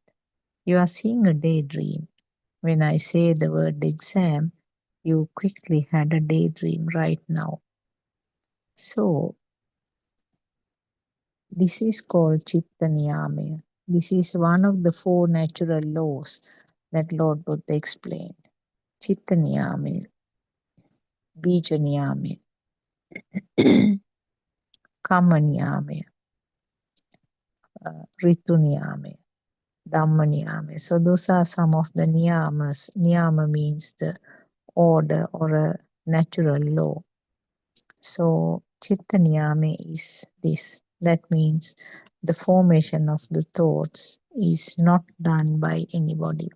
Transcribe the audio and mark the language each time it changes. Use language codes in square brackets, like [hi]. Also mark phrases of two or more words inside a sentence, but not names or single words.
[en] You are seeing a daydream. When I say the word exam, you quickly had a daydream right now. So this is called [pi] Chitta Niyamaya. [en] This is one of the four natural laws that Lord Buddha explained. [pi] Chitta Niyamaya, Bija Niyamaya, Kamma Niyamaya, Ritu Niyamaya, Dhamma Niyamaya. [en] So those are some of the niyamas. Niyama means the order or a natural law. So [pi] Chitta Niyama [en] is this. That means the formation of the thoughts is not done by anybody.